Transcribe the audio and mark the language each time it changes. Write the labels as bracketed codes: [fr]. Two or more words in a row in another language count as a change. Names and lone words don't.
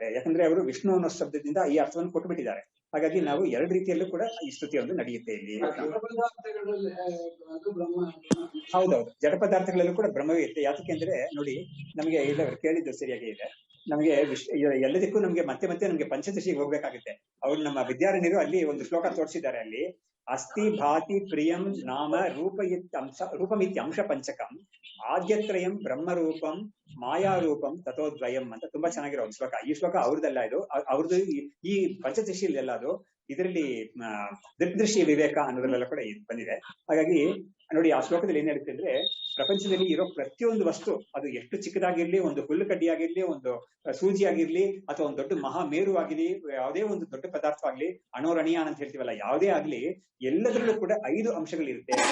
[kn] ಯಾಕಂದ್ರೆ ಅವರು ವಿಷ್ಣು ಅನ್ನೋ ಶಬ್ದದಿಂದ ಈ ಅರ್ಥವನ್ನು ಕೊಟ್ಟುಬಿಟ್ಟಿದ್ದಾರೆ. ಹಾಗಾಗಿ ನಾವು ಎರಡು ರೀತಿಯಲ್ಲೂ ಕೂಡ ಈ ಸ್ತುತಿಯೊಂದು ನಡೆಯುತ್ತೆ ಇಲ್ಲಿ. ಹೌದೌದು, ಜಡ ಪದಾರ್ಥಗಳಲ್ಲೂ ಕೂಡ ಬ್ರಹ್ಮವೇ ಇರುತ್ತೆ. ಯಾತಕ್ಕೆ ಅಂದ್ರೆ ನೋಡಿ, ನಮಗೆ ಇಲ್ಲ ಕೇಳಿದ್ದು ಸರಿಯಾಗಿ ಇದೆ. ನಮಗೆ ಎಲ್ಲದಕ್ಕೂ ನಮ್ಗೆ ಮತ್ತೆ ನಮ್ಗೆ ಪಂಚದಶಿಗೆ ಹೋಗ್ಬೇಕಾಗುತ್ತೆ. ಅವ್ರು ನಮ್ಮ ವಿದ್ಯಾರಣ್ಯರು ಅಲ್ಲಿ ಒಂದು ಶ್ಲೋಕ ತೋರಿಸಿದ್ದಾರೆ. [sa] ಅಲ್ಲಿ ಅಸ್ತಿ ಭಾತಿ ಪ್ರಿಯಂ ನಾಮ ರೂಪಮಿತ್ಯಂಶ ಪಂಚಕಂ ಆದ್ಯತ್ರಯಂ ಬ್ರಹ್ಮರೂಪಂ ಮಾಯಾರೂಪಂ ತಥೋದ್ವಯಂ [kn] ಅಂತ ತುಂಬಾ ಚೆನ್ನಾಗಿರೋ ಒಂದು ಶ್ಲೋಕ. ಈ ಶ್ಲೋಕ ಅವ್ರದ್ದಲ್ಲ, ಇದು ಅವ್ರದ್ದು ಈ ಪಂಚದಶಿಯಲ್ಲ, ಅದು ಇದರಲ್ಲಿ ದೃಗ್ದೃಶ್ಯ ವಿವೇಕ ಅನ್ನೋದ್ರಲ್ಲೆಲ್ಲ ಕೂಡ ಬಂದಿದೆ. ಹಾಗಾಗಿ ನೋಡಿ, ಆ ಶ್ಲೋಕದಲ್ಲಿ ಏನ್ ಹೇಳುತ್ತೆ ಅಂದ್ರೆ ಪ್ರಪಂಚದಲ್ಲಿ ಇರೋ ಪ್ರತಿಯೊಂದು ವಸ್ತು, ಅದು ಎಷ್ಟು ಚಿಕ್ಕದಾಗಿರ್ಲಿ, ಒಂದು ಹುಲ್ಲು ಕಡ್ಡಿಯಾಗಿರ್ಲಿ, ಒಂದು ಸೂಜಿ ಆಗಿರ್ಲಿ, ಅಥವಾ ಒಂದು ದೊಡ್ಡ ಮಹಾಮೇರು ಆಗಿರ್ಲಿ, ಯಾವುದೇ ಒಂದು ದೊಡ್ಡ ಪದಾರ್ಥವಾಗ್ಲಿ, ಅಣೋರಣೀಯ ಅಂತ ಹೇಳ್ತೀವಲ್ಲ, ಯಾವುದೇ ಆಗ್ಲಿ, ಎಲ್ಲದರಲ್ಲೂ ಕೂಡ 5 ಅಂಶಗಳಿರುತ್ತೆ.